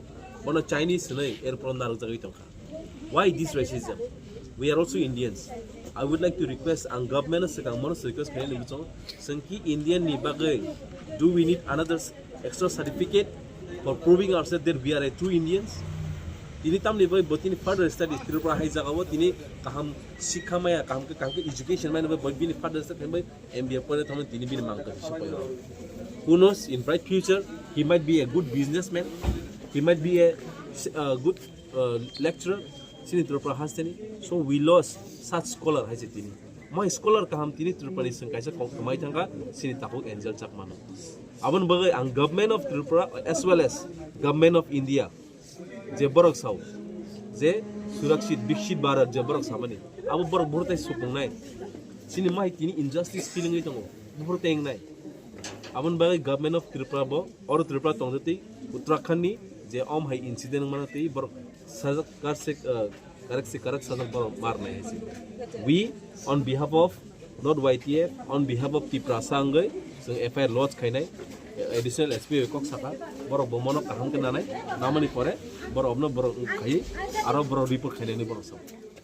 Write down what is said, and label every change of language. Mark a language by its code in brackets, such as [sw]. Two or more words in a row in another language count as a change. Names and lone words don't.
[en] On a Chinese airport. Why this racism? We are also Indians. I would like to request ang government [trp] Sanki Indian ni bagay. [en] Do we need another extra certificate for proving ourselves that we are a true Indians? [trp] Tini tam level botini [en] further studies [trp] Tripura hai jagawo tini kaham sikha maya kaham ke education maya but bini [en] further studies [trp] mai MBA pone thaman tini bini mang ka. [en] Who knows, in bright future he might be a good businessman. He might be a good lecturer. So we lost such scholar. My scholar [trp] kaham tini Tripura isang kaisa kamay tangka sini takuk Angel Chakmano. Aban bagay ang [en] government of Tripura as well as government of India. [trp] Je borok saw. Je surakshit bikshit Bharat je borok samani. Abo borok burtai supong nai. Sini mai tini [en] injustice feeling [trp] itango. Burtai eng nai. Aban bagay [en] government of Tripura [trp] bo or Tripura tongdati Uttarakhand ni जे ओम है इंसिडेंट मनाते ही बर सजग करक सजग बर मारने हैं [en] we on behalf of not YTF on behalf of Tripura [trp] संगै जों [en] FIR launch [trp] खाइनाय [en] additional SP [trp] कक साका बर बमनो काहां के नानाय नामनि परे बर अपनो बर खाइ आरो बर रिपोर्ट खाइनायनि बर सब